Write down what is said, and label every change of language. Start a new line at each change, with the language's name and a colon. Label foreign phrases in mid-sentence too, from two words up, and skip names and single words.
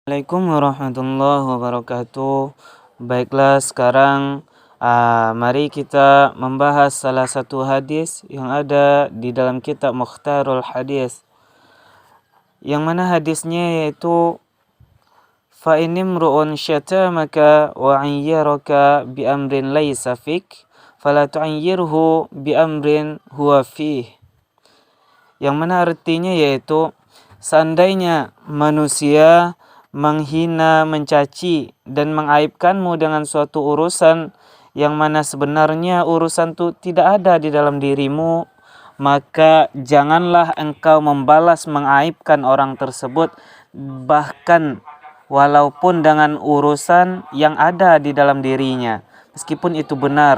Arabic: السلام عليكم ورحمة الله وبركاته.
Indonesian: Baiklah, sekarang mari kita membahas salah satu hadis yang ada di dalam kitab Mukhtarul Hadis. Yang mana hadisnya yaitu
Arabic: فإن امرؤ شتمك وعيرك بأمر ليس فيك فلا تعيره بأمر هو فيه.
Indonesian: Yang mana artinya yaitu seandainya manusia menghina, mencaci, dan mengaibkanmu dengan suatu urusan yang mana sebenarnya urusan itu tidak ada di dalam dirimu, maka janganlah engkau membalas mengaibkan orang tersebut, bahkan walaupun dengan urusan yang ada di dalam dirinya, meskipun itu benar.